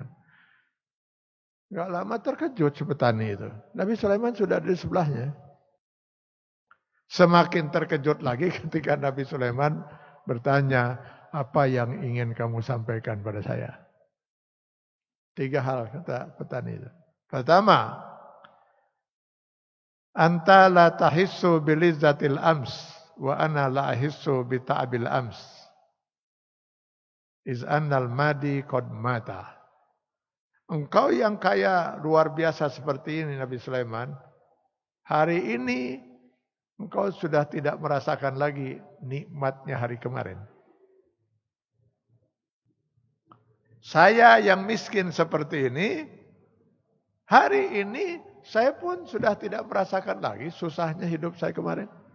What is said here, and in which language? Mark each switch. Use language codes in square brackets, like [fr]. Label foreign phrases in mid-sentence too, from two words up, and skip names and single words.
[id] Gak lama terkejut si petani itu. Nabi Sulaiman sudah di sebelahnya. Semakin terkejut lagi ketika Nabi Sulaiman bertanya, apa yang ingin kamu sampaikan pada saya? 3 hal kata petani itu. Pertama, [ar] أنت لا تحس بلذة الأمس وأنا لا أحس بتعب الأمس. إذ أن الماضي قد مات. [id] Engkau yang kaya luar biasa seperti ini Nabi Sulaiman, hari ini engkau sudah tidak merasakan lagi nikmatnya hari kemarin. Saya yang miskin seperti ini, hari ini saya pun sudah tidak merasakan lagi susahnya hidup saya kemarin.